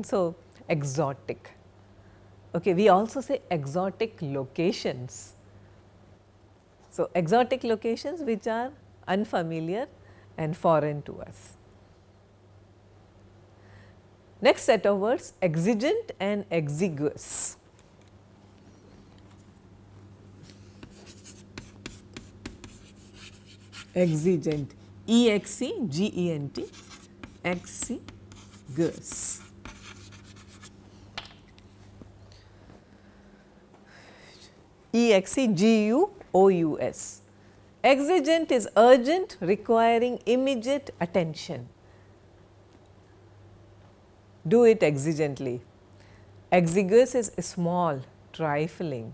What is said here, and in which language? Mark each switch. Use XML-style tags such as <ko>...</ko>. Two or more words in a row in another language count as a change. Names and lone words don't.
<en>So, exotic. Okay, we also say exotic locations. So, exotic locations which are unfamiliar and foreign to us. Next set of words, exigent and exiguous. Exigent, E-X-E-G-E-N-T, exiguous. E-X-E-G-U-O-U-S. Exigent is urgent, requiring immediate attention. Do it exigently. Exiguous is small, trifling.</en>